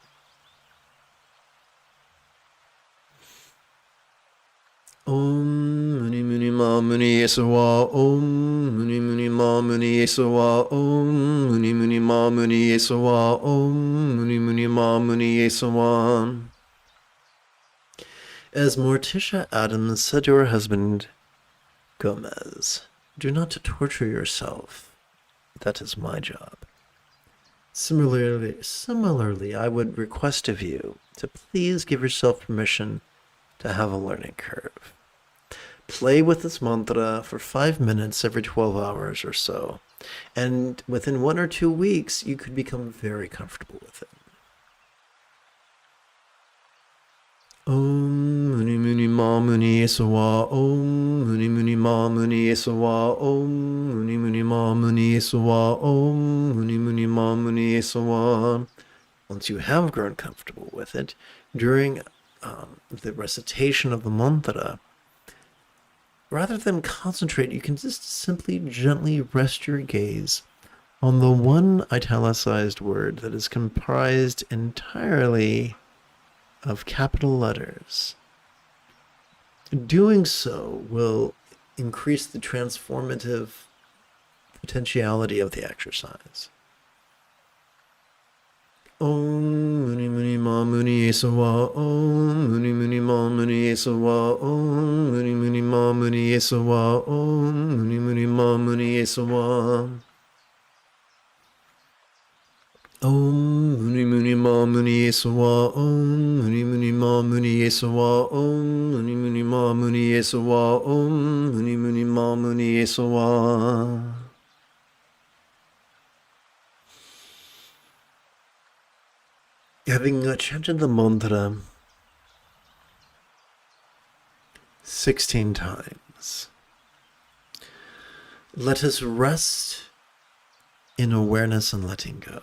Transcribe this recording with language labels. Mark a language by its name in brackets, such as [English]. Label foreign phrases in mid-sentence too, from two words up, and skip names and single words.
[Sanskrit] ॐ मुनि मुनि म मुनि येसवा, ॐ मुनि मुनि म मुनि येसवा, ॐ मुनि मुनि म मुनि येसवा, ॐ मुनि मुनि म मुनि येसवा. [English] As Morticia Adams said to her husband Gomez, "Do not torture yourself. That is my job." Similarly, I would request of you to please give yourself permission to have a learning curve. Play with this mantra for 5 minutes every 12 hours or so, and within 1 or 2 weeks, you could become very comfortable with it. [Sanskrit] ॐ मुनि मुनि म मुनि येसवा, ॐ मुनि मुनि म मुनि येसवा, ॐ मुनि मुनि म मुनि येसवा, ॐ मुनि मुनि म मुनि येसवा. [English] Once you have grown comfortable with it, during the recitation of the mantra, rather than concentrate, you can just simply gently rest your gaze on the one italicized word that is comprised entirely of capital letters. Doing so will increase the transformative potentiality of the exercise. [Sanskrit] ॐ मुनि मुनि म मुनि येसवा, ॐ मुनि मुनि म मुनि येसवा, ॐ मुनि मुनि म मुनि येसवा, ॐ मुनि मुनि म मुनि येसवा. ॐ मुनि मुनि म मुनि येसवा, ॐ मुनि मुनि म मुनि येसवा, ॐ मुनि मुनि म मुनि येसवा, ॐ मुनि मुनि म मुनि येसवा. [English] Having chanted the mantra 16 times, let us rest in awareness and letting go.